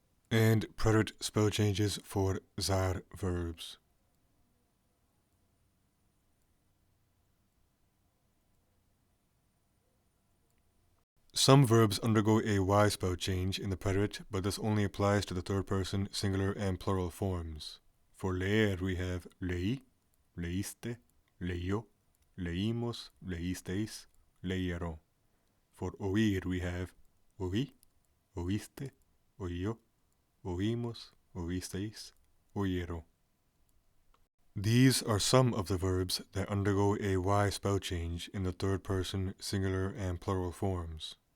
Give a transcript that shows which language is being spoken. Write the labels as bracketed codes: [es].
[en] And preterite spell changes for zar verbs. Some verbs undergo a Y spell change in the preterite, but this only applies to the third person singular and plural forms. For leer we have [es] leí, leíste, leyó, leímos, leísteis, leyeron. [en] For oír we have [es] oí, oíste, oyó, oímos, oísteis, oyeron. [en] These are some of the verbs that undergo a Y spell change in the third person singular and plural forms.